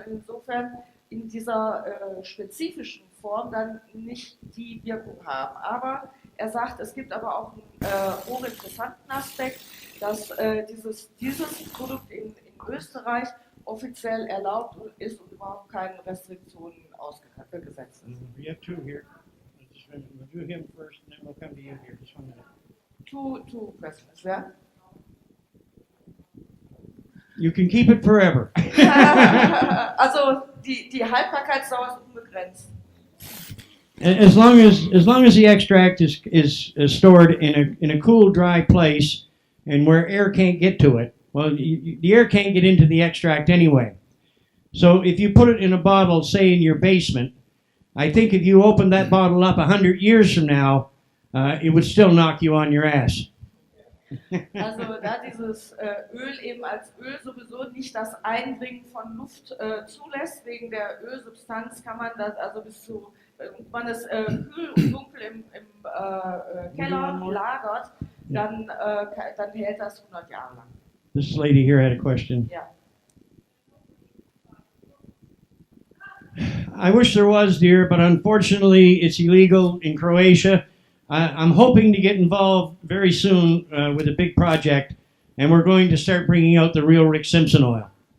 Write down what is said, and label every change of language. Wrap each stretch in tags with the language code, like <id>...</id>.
<de>Insofern in dieser spezifischen Form dann nicht die Wirkung haben. Aber er sagt, es gibt aber auch einen hochinteressanten Aspekt, dass dieses Produkt in Österreich offiziell erlaubt ist und überhaupt keine Restriktionen ausgesetzt ist.</de> <en>We have two here. We'll do him first, and then we'll come to you here. Just 1 minute. Two questions, yeah? You can keep it forever.</en> <de>Also die Haltbarkeitsdauer ist unbegrenzt.</de> <en>As long as the extract is stored in a cool, dry place, and where air can't get to it. Well, the air can't get into the extract anyway. So if you put it in a bottle, say in your basement, I think if you opened that bottle up 100 years from now, it would still knock you on your ass.</en> <de>Also da dieses Öl eben als Öl sowieso nicht das Eindringen von Luft zulässt, wegen der Ölsubstanz kann man das also bis zu, man es kühl und dunkel im Keller lagert, dann hält das 100 Jahre lang.</de> <en>This lady here had a question.</en> <de>Ja.</de> <en>I wish there was, dear, but unfortunately it's illegal in Croatia. I'm hoping to get involved very soon with a big project, and we're going to start bringing out the real Rick Simpson oil.</en>